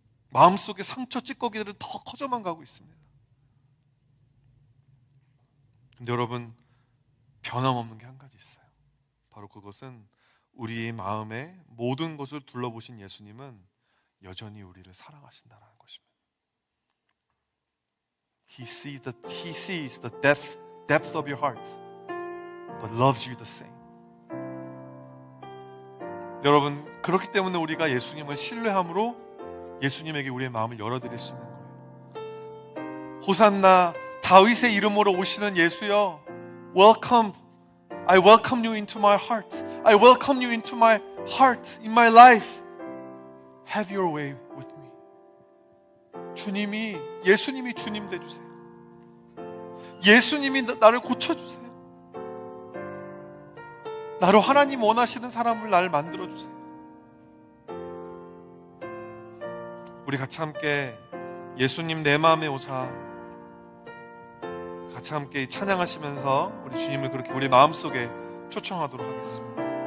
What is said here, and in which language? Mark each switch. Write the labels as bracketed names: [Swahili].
[Korean] 마음속에 상처 찌꺼기들은 더 커져만 가고 있습니다. 근데 여러분, 변함없는 게 한 가지 있어요. 바로 그것은 우리의 마음의 모든 것을 둘러보신 예수님은 여전히 우리를 사랑하신다는 것입니다. [English] He sees the depth of your heart, but loves you the same. [Korean] 여러분, 그렇기 때문에 우리가 예수님을 신뢰함으로 예수님에게 우리의 마음을 열어드릴 수 있는 거예요. 호산나, 다윗의 이름으로 오시는 예수여, welcome. [English] I welcome you into my heart. I welcome you into my heart, in my life. Have your way with me. [Korean] 예수님이 주님 되주세요. 예수님이 나를 고쳐주세요. 나로 하나님 원하시는 사람을 나를 만들어주세요. 우리 같이 함께 예수님 내 마음에 오사 같이 함께 찬양하시면서 우리 주님을 그렇게 우리 마음속에 초청하도록 하겠습니다.